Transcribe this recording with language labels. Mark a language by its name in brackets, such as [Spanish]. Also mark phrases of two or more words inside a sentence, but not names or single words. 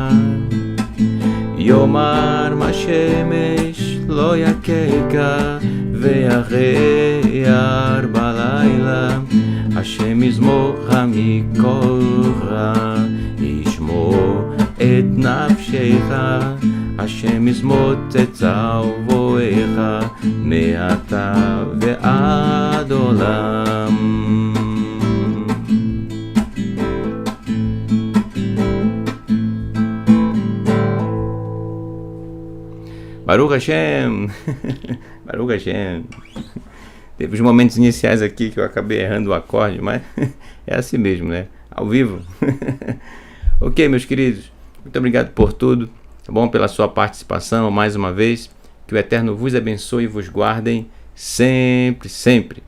[Hebrew] יומם השמש לא יככה ואחר בלילה השם יזמורך מכל רע ישמור את נפשך השם יזמות את אהובך מעתה ועד עולם. ברוך השם! ברוך השם! [Portuguese] Teve os momentos iniciais aqui que eu acabei errando o acorde, mas é assim mesmo, né? Ao vivo. Ok, meus queridos, muito obrigado por tudo, tá bom? Pela sua participação mais uma vez. Que o Eterno vos abençoe e vos guardem sempre, sempre.